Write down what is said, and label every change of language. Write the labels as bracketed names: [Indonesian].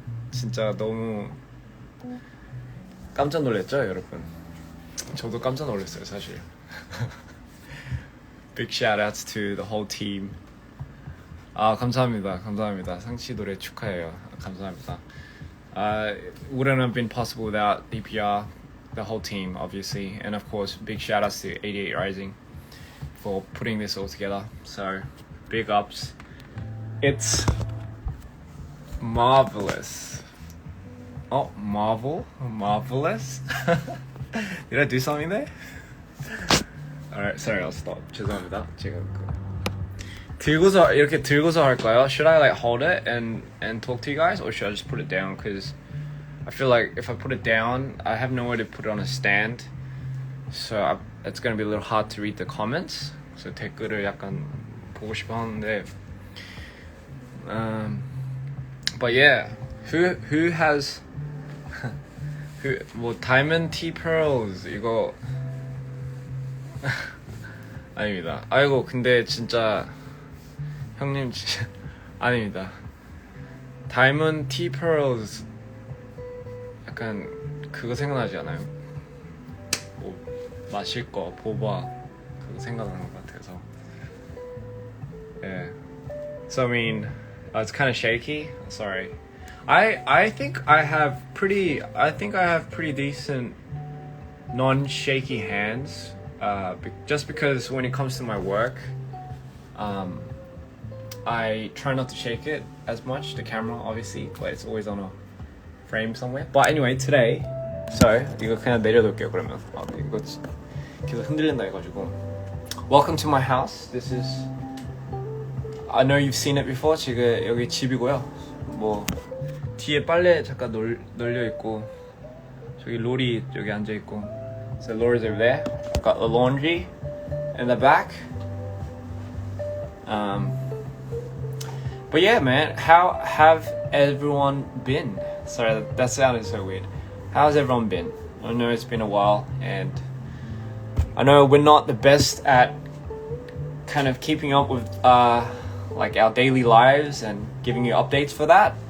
[Korean] 진짜 너무 깜짝 놀랐죠, 여러분? 저도 깜짝 놀랐어요, 사실. [English] Big shout outs to the whole team. [Korean] 감사합니다. 상치 노래 축하해요. 감사합니다. [English] Wouldn't have been possible without DPR, the whole team, obviously, and of course, big shout outs to 88 Rising for putting this all together. So, big ups. It's marvelous. Oh, marvelous. Did I do something there? Alright, sorry, I'll stop. [Korean] 죄송합니다. 제가 이렇게 들고서 할까요? [English] Should I like hold it and talk to you guys, or should I just put it down? Because I feel like if I put it down, I have nowhere to put it on a stand, so it's gonna be a little hard to read the comments. So [Korean] 댓글을 약간 보고 싶어 하는데, [English] but yeah, who has [Korean] 뭐 Diamond T Pearls 이거 아닙니다. 아이고 근데 진짜 형님 진짜 아닙니다. Diamond T Pearls 약간 그거 생각나지 않아요? 뭐 마실 거 보바 그거 생각나는 것 같아서. [English] Yeah. So I mean, it's kind of shaky. Sorry. I think I have pretty decent non-shaky hands. Just because when it comes to my work, I try not to shake it as much, the camera obviously, but it's always on a frame somewhere. But anyway, today, so [Korean] 이거 그냥 내려둘게요 그러면. 이거 계속 흔들린다 해가지고. [English] Welcome to my house. This is, I know you've seen it before. [Korean] 지금 여기 집이고요. 뭐 뒤에 빨래 잠깐 널려 있고, 저기 로리 여기 앉아 있고. [English] So Laura's over there. Got the laundry in the back. But yeah, man, how have everyone been? Sorry, that sounded so weird. How's everyone been? I know it's been a while, and I know we're not the best at kind of keeping up with like our daily lives and giving you updates for that.